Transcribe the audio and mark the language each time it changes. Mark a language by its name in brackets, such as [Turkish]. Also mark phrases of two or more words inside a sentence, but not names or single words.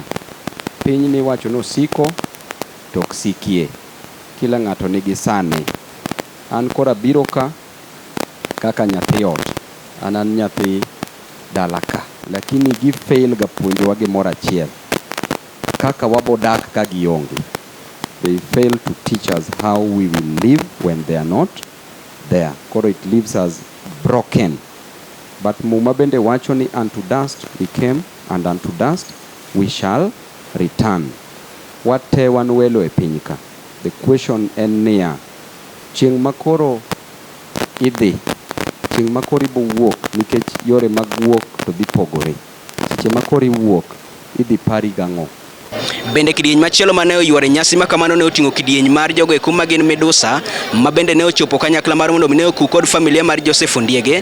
[Luo (Kenya and Tanzania)] Piny ni wacho nosiko to ok sikie, kila ng'ato nigi sane. An kora biro ka kaka nyathi ot, an nyathi dala ka, lakini gi fail ga puonjowa gimoro achiel kaka wabodak ka gionge. [English] They fail to teach us how we will live when they are not there. Koro it leaves us broken. But [Luo (Kenya and Tanzania)] Muma bende wacho ni [English] unto dust we came and unto dust we shall return. [Luo (Kenya and Tanzania)] Wate wan welo e piny ka. [English] The question [Luo (Kenya and Tanzania)] en niya, chieng' makoro idhi, chieng' makoro ibo wuok nikech yore mag wuok to dhi pogore. Seche makoro iwuok idhi pari gang'o. Bende kidieny machielo mane oyuore nyasi ma kamano ne oting'o kidieny mar jogo eko ma gin Medusa ma bende ne ochopo kanyakla mar mondo ne oku kod familia mar Joseph Ondiegi.